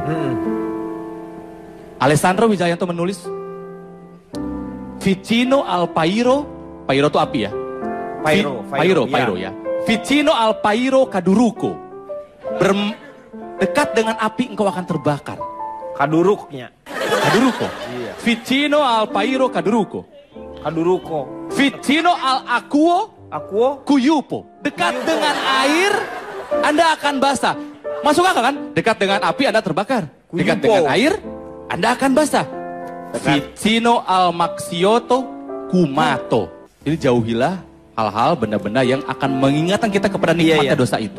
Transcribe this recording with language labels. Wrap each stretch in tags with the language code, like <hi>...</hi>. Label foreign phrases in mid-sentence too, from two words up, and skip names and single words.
<id>Alessandro Wijayanto menulis,</id> <it>Vicino al Pairo,</it> <id>Pairo itu api ya? Pairo ya.</id> <it>Vicino al Pairo Caduruco.</it> <id>Dekat dengan api engkau akan terbakar. Kaduruknya.</id> <it>Caduruco.</it> <id>Iya.</id> <it>Vicino al Pairo Caduruco. Caduruco. Vicino al Aquo Cuyupo.</it> <id>Dekat dengan air, Anda akan basah. Masuk akal kan? Dekat dengan api Anda terbakar. Dekat dengan air, Anda akan basah.</id> <it>Vicino al Maxioto Kumato.</it> <id>Jadi jauhilah hal-hal benda-benda yang akan mengingatkan kita kepada nikmatnya dosa itu.</id>